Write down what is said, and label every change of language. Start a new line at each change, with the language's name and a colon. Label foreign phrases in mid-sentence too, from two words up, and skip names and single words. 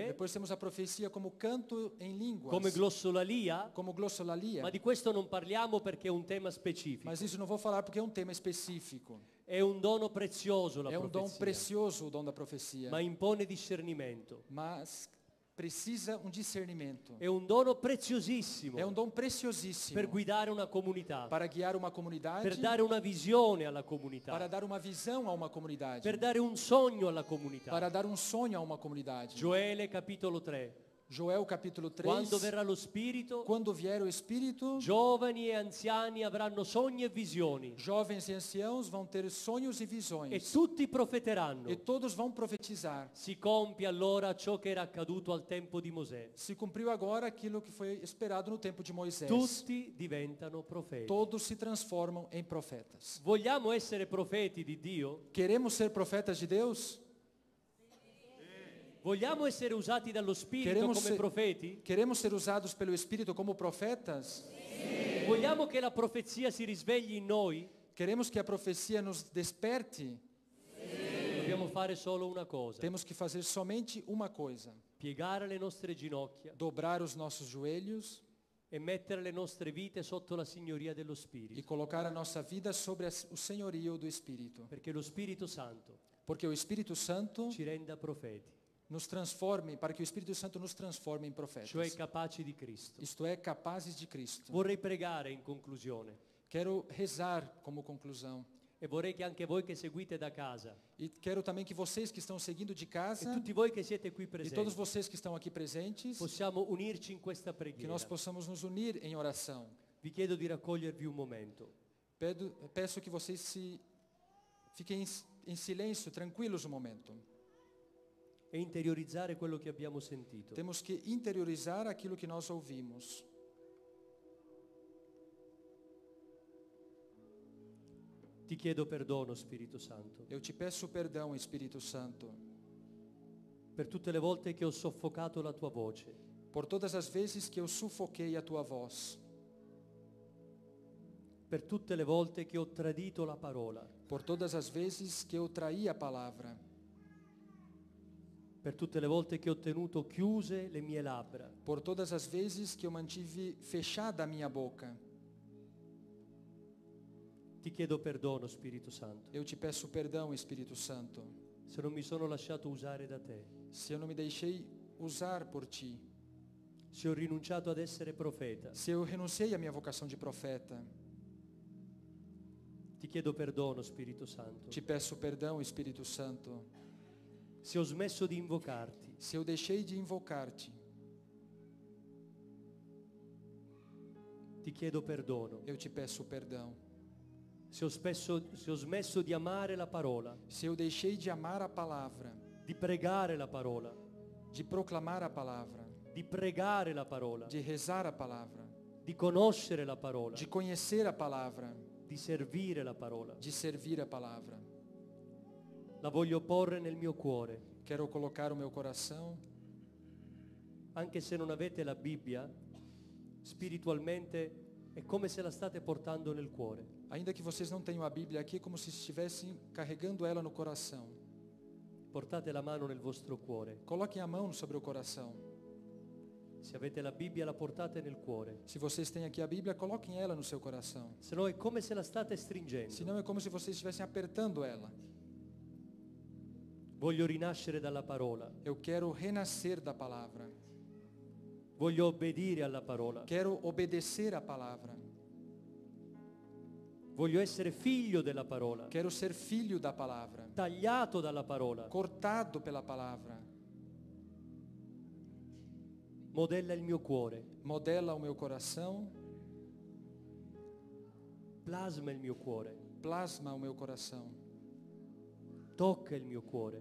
Portuguese: Depois temos a profecia como canto em línguas,
Italian: come glossolalia,
Portuguese: como glossolalia.
Italian: ma di questo non parliamo perché è un tema specifico.
Portuguese: Mas isso não vou falar porque é um tema específico.
Italian: È un dono prezioso la
Portuguese: É um dom
Italian: profezia,
Portuguese: precioso o dom da profecia,
Italian: ma impone discernimento.
Portuguese: mas precisa um discernimento.
Italian: È un dono preziosissimo
Portuguese: É um dom preciosíssimo
Italian: per guidare una comunità,
Portuguese: para guiar uma comunidade,
Italian: per dare una visione alla comunità,
Portuguese: para dar uma visão a uma comunidade,
Italian: per dare un sogno alla comunità.
Portuguese: para dar um sonho a uma comunidade.
Italian: Gioele capitolo 3.
Portuguese: Joel capítulo 3.
Italian: Quando verrà lo Spirito,
Portuguese: Quando vier o Espírito,
Italian: giovani e anziani avranno sogni e visioni
Portuguese: jovens e anciãos vão ter sonhos e e visões,
Italian: tutti profeteranno.
Portuguese: e todos vão profetizar.
Italian: Si compie allora ciò che era accaduto al tempo di Mosè.
Portuguese: Se cumpriu agora aquilo que foi esperado no tempo de Moisés.
Italian: Tutti diventano profeti.
Portuguese: Todos se transformam em profetas.
Italian: Vogliamo essere profeti di Dio?
Portuguese: Queremos ser profetas de Deus?
Italian: Vogliamo essere usati dallo Spirito
Portuguese: Queremos
Italian: come
Portuguese: ser-
Italian: profeti?
Portuguese: Queremos ser usados pelo Espírito como profetas?
Italian: Vogliamo che la profezia si risvegli in noi?
Portuguese: Queremos que a profecia nos desperte?
Italian: Dobbiamo fare solo una cosa:
Portuguese: Temos que fazer somente uma coisa:
Italian: piegare le nostre ginocchia
Portuguese: dobrar os nossos joelhos
Italian: e mettere le nostre vite sotto la signoria dello
Portuguese: e
Italian: Spirito.
Portuguese: colocar a nossa vida sobre o senhorio do Espírito.
Italian: Perché lo Spirito Santo
Portuguese: Porque o Espírito Santo
Italian: ci renda profeti,
Portuguese: nos transforme, para que o Espírito Santo nos transforme em
Italian: cioè
Portuguese: profetas.
Italian: capaci di Cristo.
Portuguese: Isto é, capazes de Cristo.
Italian: Vorrei pregare in conclusione
Portuguese: Quero rezar como conclusão.
Italian: e vorrei che anche voi che seguite da casa
Portuguese: E quero também que vocês que estão seguindo de e casa
Italian: tutti voi che siete qui
Portuguese: e todos
Italian: presenti
Portuguese: vocês que estão aqui presentes,
Italian: possiamo unirci in questa
Portuguese: que
Italian: preghiera.
Portuguese: nós possamos nos unir em oração.
Italian: Vi chiedo di raccogliervi un momento.
Portuguese: Peço que vocês fiquem em silêncio, tranquilos um momento.
Italian: E interiorizzare quello che abbiamo sentito.
Portuguese: Temos que interiorizar aquilo que nós ouvimos.
Italian: Ti chiedo perdono, Spirito Santo,
Portuguese: Eu te peço perdão, Espírito Santo,
Italian: per tutte le volte che ho soffocato la tua voce,
Portuguese: por todas as vezes que eu sufoquei a tua voz,
Italian: per tutte le volte che ho tradito la parola,
Portuguese: por todas as vezes que eu traí a palavra,
Italian: per tutte le volte che ho tenuto chiuse le mie labbra,
Portuguese: por todas as vezes que eu mantive fechada a minha boca.
Italian: ti chiedo perdono, Spirito Santo,
Portuguese: Eu te peço perdão, Espírito Santo,
Italian: se non mi sono lasciato usare da te,
Portuguese: se eu não me deixei usar por ti,
Italian: se ho rinunciato ad essere profeta.
Portuguese: se eu renunciei à minha vocação de profeta.
Italian: Ti chiedo perdono, Spirito Santo,
Portuguese: Te peço perdão, Espírito Santo,
Italian: se ho smesso di invocarti,
Portuguese: se eu deixei de invocar-te.
Italian: ti chiedo perdono,
Portuguese: Eu te peço perdão.
Italian: se ho smesso di amare la parola,
Portuguese: Se eu deixei de amar a palavra,
Italian: di pregare la parola,
Portuguese: de proclamar a palavra,
Italian: di pregare la parola,
Portuguese: de rezar a palavra,
Italian: di conoscere la parola,
Portuguese: de conhecer a palavra,
Italian: di servire la parola.
Portuguese: de servir a palavra.
Italian: La voglio porre nel mio cuore.
Portuguese: Quero colocar o meu coração,
Italian: Anche se non avete la Bibbia, spiritualmente è come se la state portando nel cuore.
Portuguese: ainda que vocês não tenham a Bíblia aqui, é como se estivessem carregando ela no coração.
Italian: Portate la mano nel vostro cuore.
Portuguese: Coloquem a mão sobre o coração.
Italian: Se avete la Bibbia la portate nel cuore.
Portuguese: Se vocês têm aqui a Bíblia, coloquem ela no seu coração.
Italian: Se no è come se la state stringendo.
Portuguese: Senão é como se vocês estivessem apertando ela.
Italian: Voglio rinascere dalla parola.
Portuguese: Eu quero renascer da palavra.
Italian: Voglio obbedire alla parola.
Portuguese: Quero obedecer à palavra.
Italian: Voglio essere figlio della parola.
Portuguese: Quero ser filho da palavra.
Italian: Tagliato dalla parola.
Portuguese: Cortado pela palavra.
Italian: Modella il mio cuore.
Portuguese: Modela o meu coração.
Italian: Plasma il mio cuore.
Portuguese: Plasma o meu coração.
Italian: Tocca il mio cuore.